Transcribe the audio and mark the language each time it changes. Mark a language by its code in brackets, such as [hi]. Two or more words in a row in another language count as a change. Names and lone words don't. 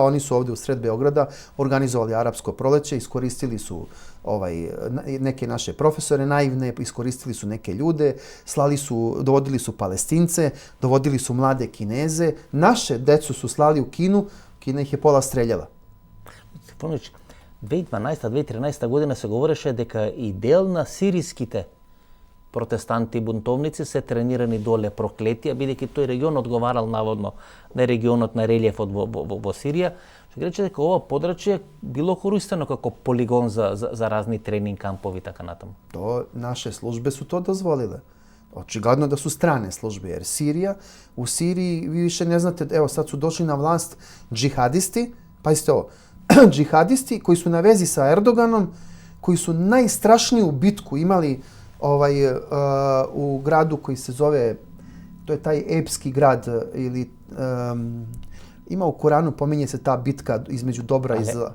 [sr] Oni su ovdje u sred Beograda organizovali arapsko proleće, iskoristili su neke naše profesore naivne, iskoristili su neke ljude, dovodili su Palestince, dovodili su mlade Kineze. Naše decu su slali u Kinu, Kina ih je pola streljala. [mk] 2012-2013 година се говореше дека и дел на сириските протестанти бунтовници се тренирани доле проклетија, бидејќи тој регион одговарал наводно на регионот на релиефот во Сирија, што рече дека ова подрачје било користено како полигон за разни тренинг кампови и така натаму. [sr] То наше службе су то дозволиле. Очигледно да су стране службе, jer Сирија, у Сирiji vi više ne znate, evo sad su došli na vlast džihadisti, pazite ovo, džihadisti koji su na vezi sa Erdoganom, koji su najstrašniju bitku imali u gradu koji se zove, to je taj epski grad ili ima u Koranu, pominje se ta bitka između dobra i zla.